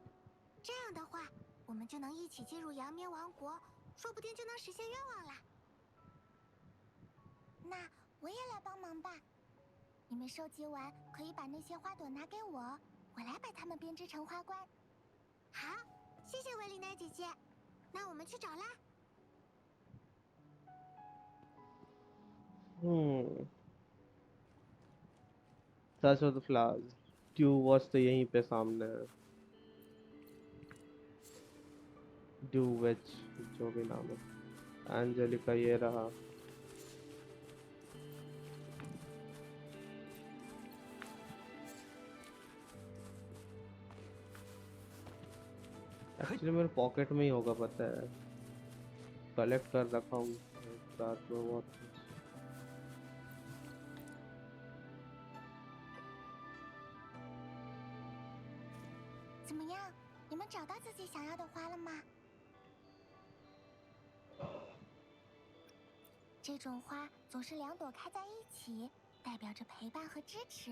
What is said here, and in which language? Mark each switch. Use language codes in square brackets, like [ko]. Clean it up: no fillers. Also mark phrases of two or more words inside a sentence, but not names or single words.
[zh] 这样的话，我们就能一起进入阳眠王国，说不定就能实现愿望了。那我也来帮忙吧。你们收集完可以把那些花朵拿给我，我来把它们编织成花冠。好，谢谢维里奈姐姐。那我们去找啦。 [en] Search for the flowers. [hi] Dew watch तो यहीं पे सामने है. Dew witch जो भी नाम है. एंजेलिका ये रहा. एक्चुअली मेरे पॉकेट में ही होगा पता है. कलेक्ट कर रखा हूँ साथ में बहुत. [zh] 怎么样？你们找到自己想要的花了吗？这种花总是两朵开在一起， 代表着陪伴和支持。